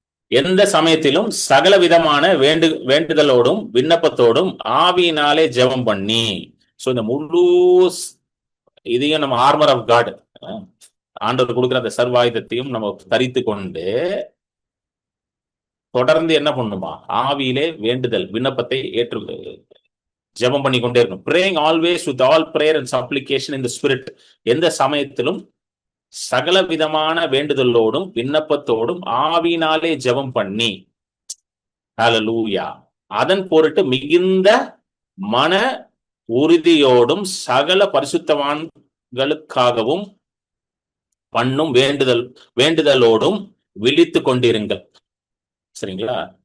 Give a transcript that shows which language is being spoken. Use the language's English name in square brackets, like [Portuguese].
[Tamil] எந்த சமயத்திலும் சகல விதமான வேண்டுதலோடும் விண்ணப்பத்தோடும் ஆவியினாலே ஜெபம் பண்ணி. இந்த முழு இதையும் நம்ம ஆர்மர் ஆஃப் காட், ஆண்டவர் கொடுக்குற அந்த சர்வாயுதத்தையும் நம்ம தரித்து கொண்டு தொடர்ந்து என்ன பண்ணுமா? ஆவியிலே வேண்டுதல், விண்ணப்பத்தை ஜெபம் பண்ணி கொண்டே இருக்கணும். [English] praying always with all prayer and supplication in the spirit. [Tamil] எந்த சமயத்திலும் சகல விதமான வேண்டுதலோடும் விண்ணப்பத்தோடும் ஆவியினாலே ஜெபம் பண்ணி, ஹல்லேலூயா, அதன் பொருட்டு மிகுந்த மன உறுதியோடும் சகல பரிசுத்தவான்களுக்காகவும் பண்ணும் வேண்டுதலோடும் விழித்து கொண்டிருங்கள். சரிங்களா?